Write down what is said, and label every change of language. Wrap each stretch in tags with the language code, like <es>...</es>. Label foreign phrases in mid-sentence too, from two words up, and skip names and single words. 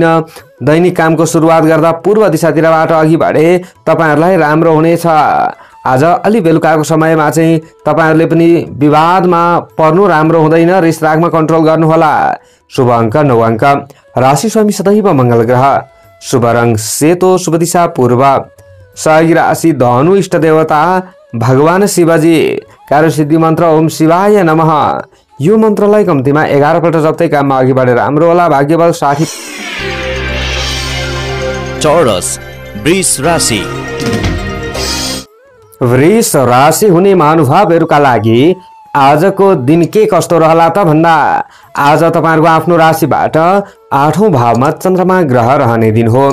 <ne>दैनिक कामको सुरुवात गर्दा पूर्व दिशातिरबाट अघि बढे तपाईहरुलाई राम्रो हुनेछ। आज अलि बेलुकाको समयमा चाहिँ तपाईहरुले पनि विवादमा पर्नु राम्रो हुँदैन। रिसरागमा कन्ट्रोल गर्नुहोला। शुभ अङ्क 9 अङ्क। राशि स्वामी सदैव मंगल ग्रह। शुभ रंग सेतो, शुभ दिशा पूर्व। सहयोगी राशि धनु, इष्ट देवता भगवान शिवजी। कार्यसिद्धि मन्त्र</ne> <sa>ओम शिवाय नमः।</sa> <ne>यो मन्त्रलाई कम्तीमा 11 पल्ट जप्दै काममा अघि बढेर राम्रो होला। भाग्यबल 60। चौरस वृष राशि। वृष राशि हुने महानुभावहरूका लागि आजको दिन के कस्तो रहला त भन्दा आज तपाईहरुको आफ्नो राशिबाट 8औं भावमा चन्द्रमा ग्रह रहने दिन हो।</ne>